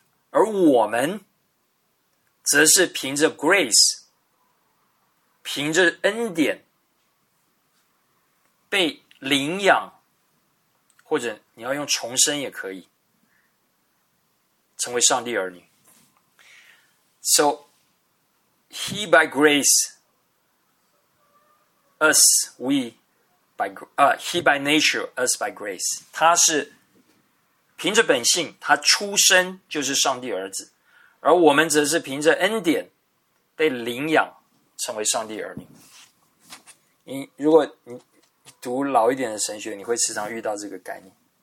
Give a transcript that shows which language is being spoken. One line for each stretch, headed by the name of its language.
Chinese: 而我们则是凭着 grace， 凭着恩典被领养，或者你要用重生也可以，成为上帝儿女。
English: So He by grace, us, we by, He by nature, us by grace.
Chinese: 他是凭着本性，他出生就是上帝儿子，而我们则是凭着恩典被领养成为上帝儿女。你如果你读老一点的神学，你会时常遇到这个概念。